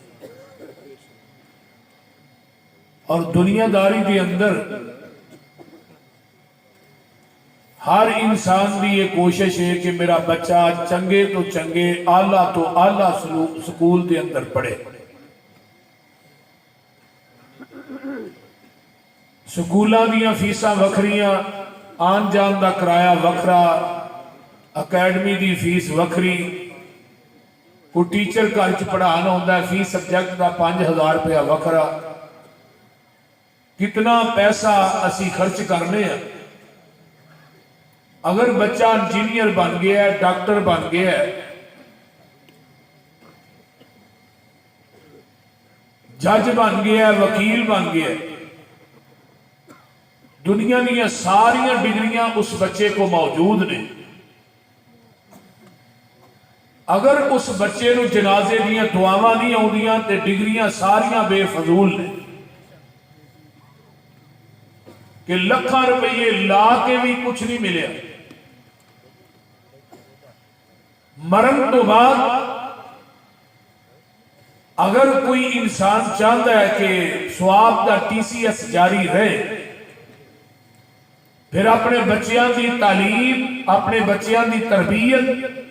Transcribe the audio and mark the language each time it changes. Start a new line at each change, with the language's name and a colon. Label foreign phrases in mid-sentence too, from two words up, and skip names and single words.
Urdu: اور دنیا داری کے اندر ہر انسان کی یہ کوشش ہے کہ میرا بچہ
Punjabi: چنگے تو چنگے،
Urdu: اعلیٰ تو اعلیٰ سکول کے اندر پڑھے۔
Punjabi: سکولاں دیاں فیساں وکھریاں، آن جان دا کرایہ وکھرا، اکیڈمی دی فیس وکھری، کوئی ٹیچر گھر چ پڑھانا ہوتا ہے فی سبجیکٹ دا 5000 روپیہ وکھرا۔
Urdu: کتنا پیسہ اسی خرچ کرنے ہیں۔ اگر بچہ انجینئر بن گیا ہے، ڈاکٹر بن گیا ہے، جج بن گیا ہے، وکیل بن گیا ہے،
Punjabi: دنیا دیا ساریاں ڈگریاں اس بچے کو موجود نے، اگر اس بچے نو جنازے دیا دعاواں نہیں آؤندیاں تے ڈگریاں ساریاں بے فضول نے، کہ لکھاں روپیے لا کے بھی کچھ نہیں ملیا۔ مرن تو بعد اگر کوئی انسان چاہتا ہے کہ ثواب دا TCS جاری رہے، پھر اپنے بچیاں دی تعلیم، اپنے بچیاں دی تربیت